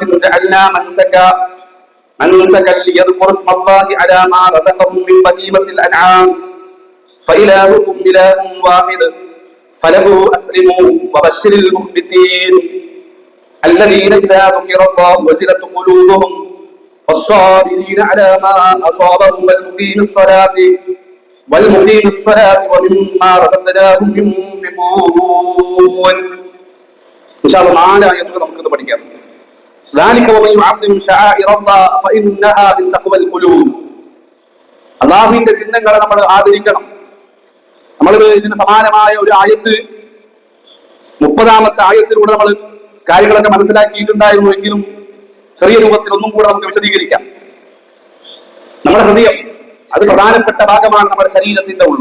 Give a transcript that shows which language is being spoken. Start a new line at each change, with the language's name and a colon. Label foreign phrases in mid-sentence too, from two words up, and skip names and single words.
Arabic: جعلنا منسكا ليذكروا اسم الله على ما رزقهم من بهيمة الأنعام فإلهكم إله واحد فله أسلموا وبشر المخبتين الذين إذا ذكر الله وجلت قلوبهم والصابرين على ما أصابهم والمقيم الصلاة ومما رزقناهم ينفقون. إن شاء الله معنا يدخل
Malayalam: നമുക്ക് പഠിക്കാം.
Arabic: ذلك ومن يعظم شعائر الله فإنها من تقوى القلوب.
Malayalam: അല്ലാഹുവിന്റെ ചിഹ്നങ്ങളെ നമ്മൾ ആദരിക്കണം. നമ്മൾ ഇതിന് സമാനമായ ഒരു ആയത്ത് 30-ാമത്തെ ആയത്തിലൂടെ നമ്മൾ കാര്യങ്ങളൊക്കെ മനസ്സിലാക്കിയിട്ടുണ്ടായിരുന്നു. എങ്കിലും ചെറിയ രൂപത്തിൽ ഒന്നും കൂടെ നമുക്ക് വിശദീകരിക്കാം. നമ്മുടെ ഹൃദയം അത് പ്രധാനപ്പെട്ട ഭാഗമാണ് നമ്മുടെ ശരീരത്തിന്റെ ഉള്ളു.